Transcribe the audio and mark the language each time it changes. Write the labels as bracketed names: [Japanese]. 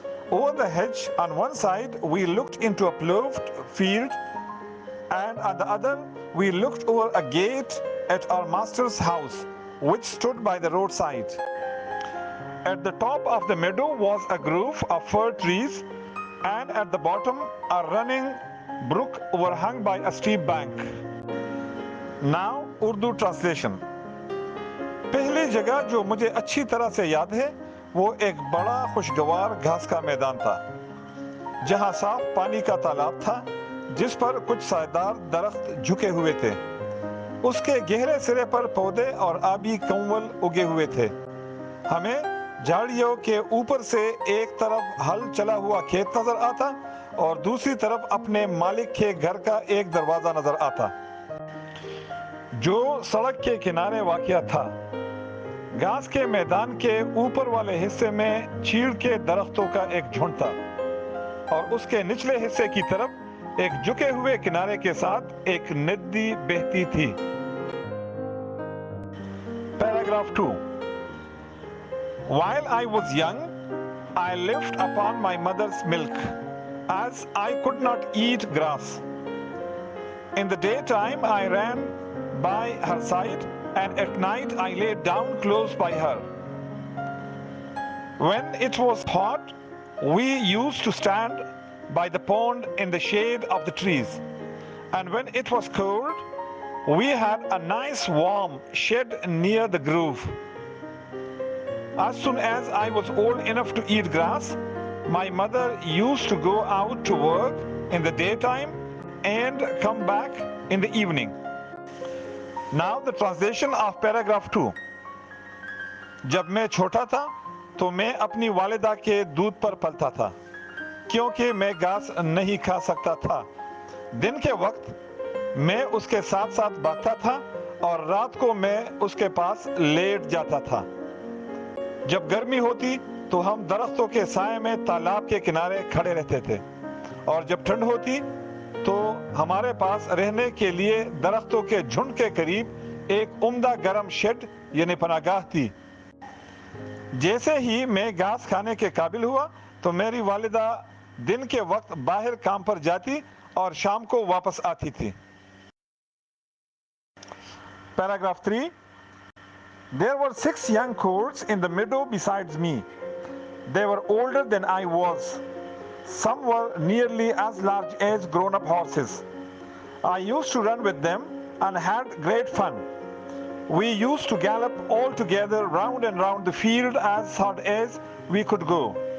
[English] Over the hedge on one side we looked into a ploughed field, and on the other we looked over a gate at our master's house, which stood by the roadside. At the top of the meadow was a grove of fir trees, and at the bottom a running brook overhung by a steep bank. Now Urdu Translation. [Urdu] پہلی جگہ جو مجھے اچھی طرح سے یاد ہے وہ ایک بڑا خوشگوار گھاس کا میدان تھا جہاں صاف پانی کا تالاب تھا جس پر کچھ سایہدار درخت جھکے ہوئے تھے. اس کے گہرے سرے پر پودے اور آبی کنول اگے ہوئے تھے. ہمیں جھاڑیوں کے اوپر سے ایک طرف ہل چلا ہوا کھیت نظر آتا اور دوسری طرف اپنے مالک کے گھر کا ایک دروازہ نظر آتا جو سڑک کے کنارے واقع تھا. گھاس کے میدان کے اوپر والے حصے میں چیڑ کے درختوں کا ایک جھنڈ تھا اور اس کے نچلے حصے کی طرف ایک جھکے ہوئے کنارے کے ساتھ ایک ندی بہتی تھی. [English] Paragraph 2. While I was young, I lived upon my mother's milk, as I could not eat grass. In the daytime I ran by her side, and at night I lay down close by her. When it was hot, we used to stand by the pond in the shade of the trees, and when it was cold, we had a nice warm shed near the grove. As soon as I was old enough to eat grass, my mother used to go out to work in the daytime and come back in the evening. Now the translation of paragraph 2. [Urdu] جب میں چھوٹا تھا تو میں اپنی والدہ کے دودھ پر پلتا تھا کیونکہ میں گھاس نہیں کھا سکتا تھا. دن کے وقت میں اس کے ساتھ ساتھ بھاگتا تھا اور رات کو میں اس کے پاس لیٹ جاتا تھا. جب گرمی ہوتی تو ہم درختوں کے سائے میں تالاب کے کنارے کھڑے رہتے تھے اور جب ٹھنڈ ہوتی تو ہمارے پاس رہنے کے لیے درختوں کے جھنڈ کے قریب ایک عمدہ گرم شیڈ یعنی پناہ گاہ تھی. جیسے ہی میں گھاس کھانے کے قابل ہوا تو میری والدہ دن کے وقت باہر کام پر جاتی اور شام کو واپس آتی تھی. [English] Paragraph 3. There were 6 young colts in the meadow besides me. They were older than I was. Some were nearly as large as grown-up horses. I used to run with them and had great fun. We used to gallop all together round and round the field as hard as we could go.